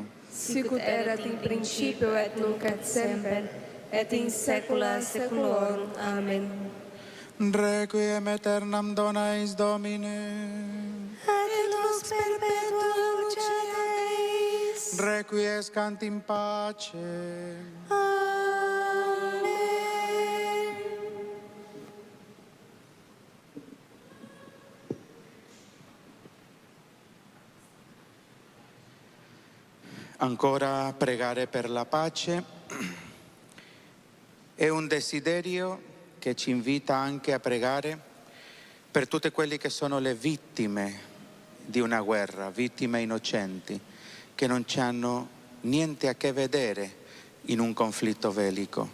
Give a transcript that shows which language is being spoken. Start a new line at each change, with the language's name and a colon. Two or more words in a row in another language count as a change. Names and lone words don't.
Latin: Sicut erat in principio et nunc et semper, et in saecula saeculorum. Amen. Requiem aeternam dona eis Domine. Et lux perpetua lucet eis. Requiescant in pace. Amen.
Italian: Ancora pregare per la pace è un desiderio che ci invita anche a pregare per tutte quelle che sono le vittime di una guerra, vittime innocenti, che non hanno niente a che vedere in un conflitto bellico.